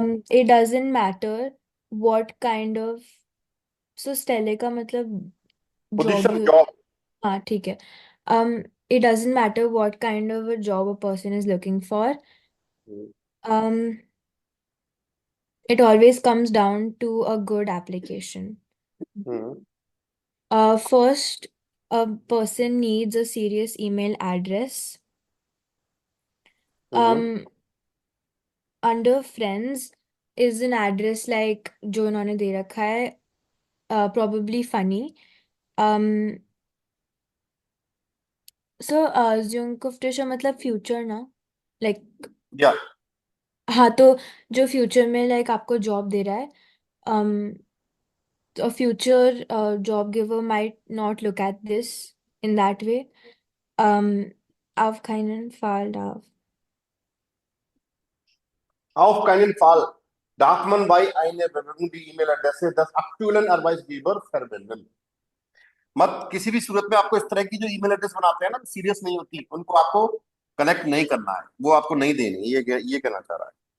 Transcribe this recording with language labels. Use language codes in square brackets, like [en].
[en] it doesn't matter what kind of so [hi] stele का मतलब job position ही job. हाँ ठीक है [en] um it doesn't matter what kind of a job a person is looking for um it always comes down to a good application. First, a person needs a serious email address. Under friends is an address like [hi] जो उन्होंने दे रखा है [en] probably funny. [hi] So Zukunftsche मतलब future ना like या हाँ तो जो फ्यूचर में लाइक आपको जॉब दे रहा है [en] a future job giver might not look at this in that way. [de] Auf keinen Fall darf. Auf keinen Fall darf man bei einer Bewerbung die E-Mail-Adresse des aktuellen Arbeitgebers verwenden. [hi] मत किसी भी सूरत में आपको इस तरह की जो ईमेल एड्रेस बनाते हैं ना सीरियस नहीं होती उनको आपको कनेक्ट नहीं करना है वो आपको नहीं देनी ये कहना चाह रहा है